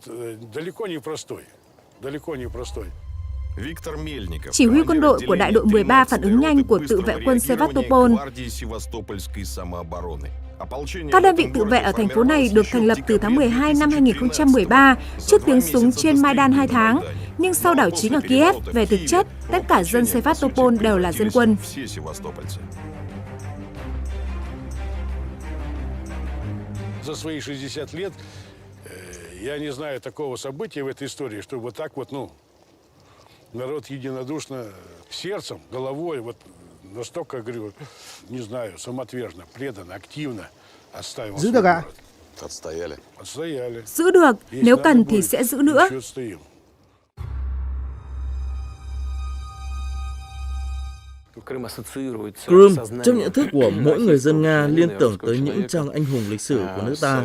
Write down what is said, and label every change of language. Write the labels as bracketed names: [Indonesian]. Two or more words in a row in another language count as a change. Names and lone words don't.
[Vietnamese] Chỉ huy quân đội của đại đội 13 phản ứng nhanh của tự vệ quân Sevastopol. Các đơn vị tự vệ ở thành phố này được thành lập từ tháng 12 năm 2013, trước tiếng súng trên Maidan 2 tháng. Nhưng sau đảo chính ở Kiev, về thực chất, tất cả dân Sevastopol đều là dân quân. [Russian] За свои 60 лет я не знаю такого события в этой истории, чтобы вот так вот, народ единодушно сердцем, головой, вот настолько, говорю, не знаю, самоотверженно, преданно, активно отстаивал. [Vietnamese] Giữ được ạ? [Russian] Отстояли. [Vietnamese] Giữ được, nếu cần thì sẽ giữ nữa. Crimea trong nhận thức của mỗi người dân Nga liên tưởng tới những trang anh hùng lịch sử của nước ta.